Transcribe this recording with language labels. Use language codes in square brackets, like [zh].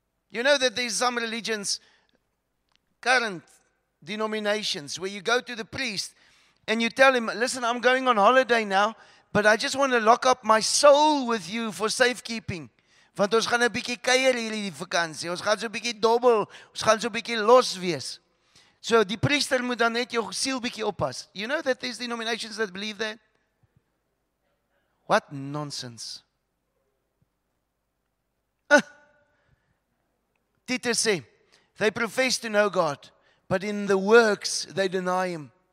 [en] You know that there's some religions, current denominations, where you go to the priest and you tell him, listen, I'm going on holiday now, but I just want to lock up my soul with you for safekeeping. [af] Want ons gaan 'n bietjie kuier hierdie vakansie. Ons gaan so 'n bietjie dobbel, ons gaan so 'n bietjie los wees. So die priester moet dan net jou siel bietjie oppas. [en] You know that there's denominations that believe that? What nonsense. [af] Titus sê, [en] they profess to know God, but in the works they deny Him.